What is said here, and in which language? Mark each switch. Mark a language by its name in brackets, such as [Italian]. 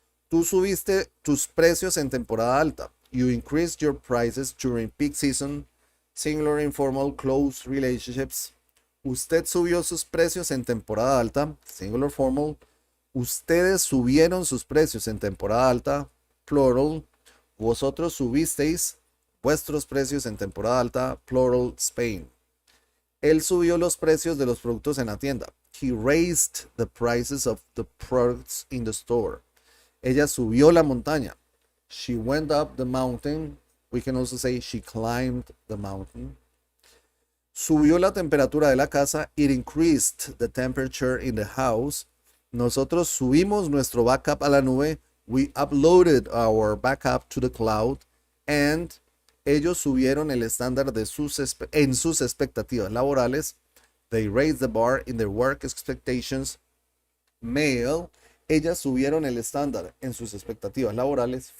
[Spanish] Tú subiste tus precios en temporada alta. [English] You increased your prices during peak season. Singular, informal, close relationships. [Spanish] Usted subió sus precios en temporada alta. [English] Singular, formal. [Spanish] Ustedes subieron sus precios en temporada alta. [English] Plural. [Spanish] Vosotros subisteis vuestros precios en temporada alta. [English] Plural, Spain. [Spanish] Él subió los precios de los productos en la tienda. [English] He raised the prices of the products in the store. [Spanish] Ella subió la montaña. [English] She went up the mountain. We can also say she climbed the mountain. [Spanish] Subió la temperatura de la casa. [English] It increased the temperature in the house. [Spanish] Nosotros subimos nuestro backup a la nube. [English] We uploaded our backup to the cloud. [Spanish] And ellos subieron el estándar de en sus expectativas laborales. [English] They raised the bar in their work expectations. Male. [Spanish] Ellas subieron el estándar en sus expectativas laborales.